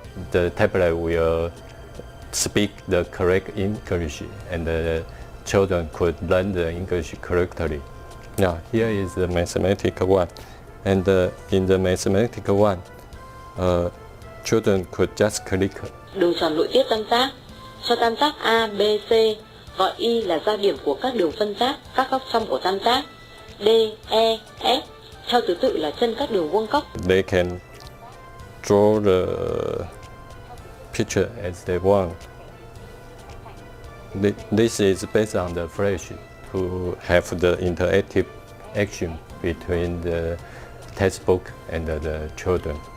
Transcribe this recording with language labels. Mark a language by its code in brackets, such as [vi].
[en] The tablet will speak the correct English, and the children could learn the English correctly. Now, here is the mathematical one, and in the mathematical one, children could just click. [vi] Đường tròn nội tiết tam giác. Cho tam giác A, B, C, gọi Y là giao điểm của các đường phân giác, các góc trong của tam giác. D, E, F theo thứ tự là chân các đường vuông góc. [en] They can draw the picture as they want. This is based on the Flash to have the interactive action between the textbook and the children.